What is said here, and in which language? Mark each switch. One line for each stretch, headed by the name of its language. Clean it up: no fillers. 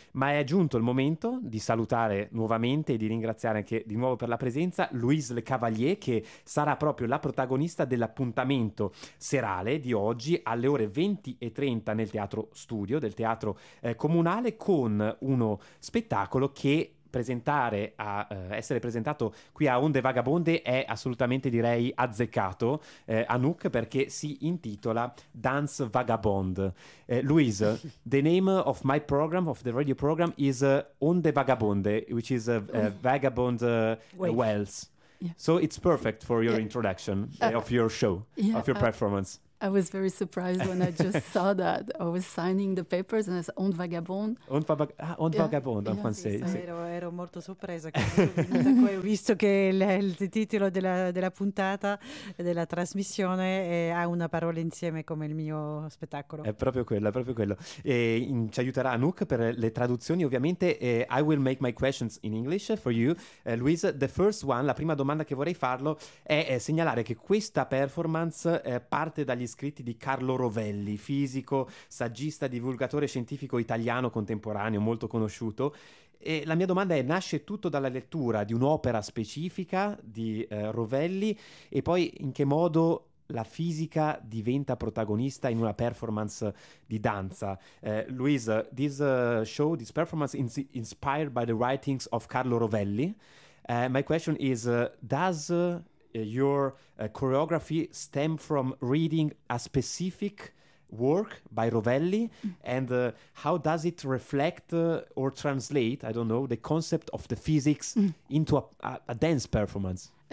Italian: Ma è giunto il momento di salutare nuovamente e di ringraziare anche di nuovo per la presenza Louise Le Cavalier, che sarà proprio la protagonista dell'appuntamento serale di oggi alle ore 20:30 nel Teatro Studio del Teatro Comunale, con uno spettacolo che essere presentato qui a Onde Vagabonde è assolutamente, direi, azzeccato, Anouk, perché si intitola Dance Vagabond.
English: Louise, the name of my program, of the radio program, is Onde Vagabonde, which is Vagabond Wells. Yeah. So it's perfect for your introduction of your show, of your performance. I was very surprised when I just saw that. I was signing the papers and I said, On vagabond,
French: en français.
Italian: Sì. Ero molto sorpresa. Ho visto che il titolo della puntata, della trasmissione, ha una parola insieme come il mio spettacolo. È proprio quello, è proprio quello. E ci aiuterà Anouk per le traduzioni, ovviamente.
English: I will make my questions in English for you.
Italian: Louise,
English: the first one,
Italian: la prima domanda che vorrei farlo è segnalare che questa performance parte dagli scritti di Carlo Rovelli, fisico, saggista, divulgatore scientifico italiano contemporaneo, molto conosciuto. E la mia domanda è: nasce tutto dalla lettura di un'opera specifica di Rovelli, e poi in che modo la fisica diventa protagonista in una performance di danza?
English: Louise, this show, this performance is inspired by the writings of Carlo Rovelli. My question is, does your choreography stem from reading a specific work by Rovelli, and how does it reflect or translate, I don't know, the concept of the physics into a dance performance?